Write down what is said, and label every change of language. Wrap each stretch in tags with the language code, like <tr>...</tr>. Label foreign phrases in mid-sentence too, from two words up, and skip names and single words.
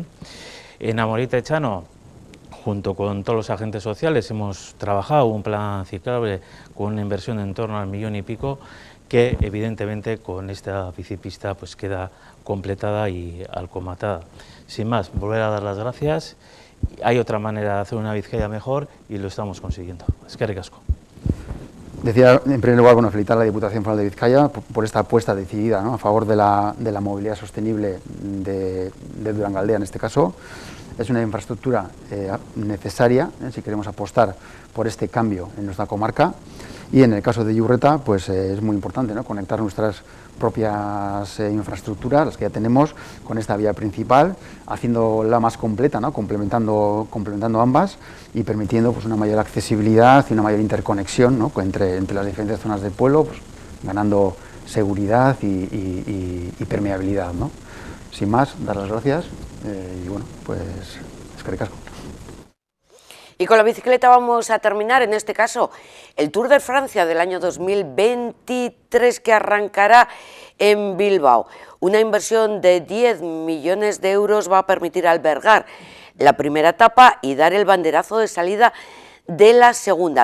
<es>En Amorebieta Etxano, junto con todos los agentes sociales, hemos trabajado un plan ciclable con una inversión en torno al 1,5 millones, que evidentemente con esta bicipista pues queda completada y alcomatada. Sin más, volver a dar las gracias. Hay otra manera de hacer una Vizcaya mejor y lo estamos consiguiendo.</es> <eu>Eskerrik asko.</eu> <es>Decía, en primer lugar, bueno, felicitar a la Diputación Foral de Vizcaya por esta apuesta decidida, ¿no?, a favor de la movilidad sostenible de Durangaldea, en este caso. Es una infraestructura necesaria, si queremos apostar por este cambio en nuestra comarca. Y en el caso de Iurreta, pues es muy importante, ¿no?, conectar nuestras propias infraestructuras, las que ya tenemos, con esta vía principal, haciéndola más completa, ¿no?, complementando ambas y permitiendo, pues, una mayor accesibilidad y una mayor interconexión, ¿no?, entre las diferentes zonas del pueblo, pues, ganando seguridad y permeabilidad, ¿no? Sin más, dar las gracias y bueno, pues</es> <eu>eskerrik asko.</eu> <es>Y con la bicicleta vamos a terminar, en este caso, el Tour de Francia del año 2023 que arrancará en Bilbao. Una inversión de 10 millones de euros va a permitir albergar la primera etapa y dar el banderazo de salida de la segunda.</es>